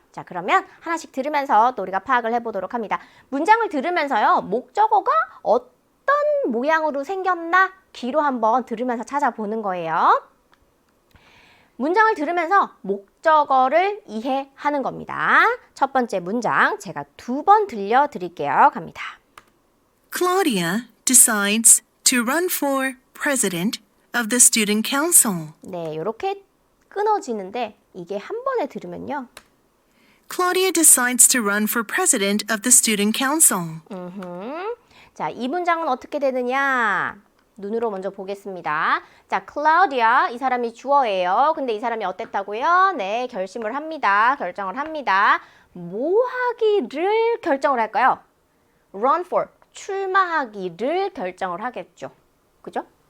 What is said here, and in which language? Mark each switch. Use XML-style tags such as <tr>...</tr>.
<ko>자, 그러면 하나씩 들으면서 또 우리가 파악을 해보도록 합니다. 문장을 들으면서요, 목적어가 어떤 모양으로 생겼나 귀로 한번 들으면서 찾아보는 거예요. 문장을 들으면서 목적어를 이해하는 겁니다. 첫 번째 문장 제가 2번 들려드릴게요. 갑니다.</ko> <en>Claudia decides to run for president of the student council.</en> <ko>네, 이렇게 끊어지는데 이게 한 번에 들으면요.</ko> <en>Claudia decides to run for president of the student council.</en> <ko>자, 이 문장은 어떻게 되느냐? 눈으로 먼저 보겠습니다. 자, 클라우디아, 이 사람이 주어예요. 근데 이 사람이 어땠다고요? 네, 결심을 합니다. 결정을 합니다. 뭐 하기를 결정을 할까요?</ko> <en>Run for,</en> <ko>출마하기를 결정을 하겠죠. 그죠?</ko>